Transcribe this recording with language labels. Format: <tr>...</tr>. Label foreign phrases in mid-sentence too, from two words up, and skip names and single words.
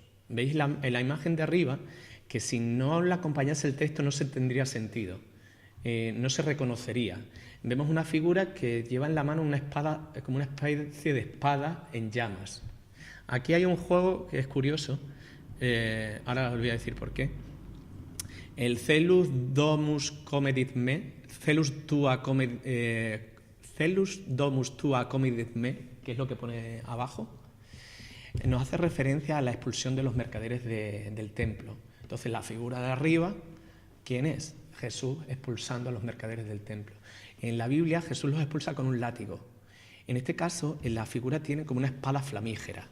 <es>¿Veis en la imagen de arriba? Que si no la acompañase el texto no se tendría sentido, no se reconocería. Vemos una figura que lleva en la mano una espada, como una especie de espada en llamas. Aquí hay un juego que es curioso, ahora os voy a decir por qué. El</es> <la>celus domus comedit me, celus domus tua comedit me,</la> <es>que es lo que pone abajo, nos hace referencia a la expulsión de los mercaderes del templo. Entonces la figura de arriba, ¿quién es? Jesús expulsando a los mercaderes del templo. En la Biblia Jesús los expulsa con un látigo. En este caso, la figura tiene como una espada flamígera.</es>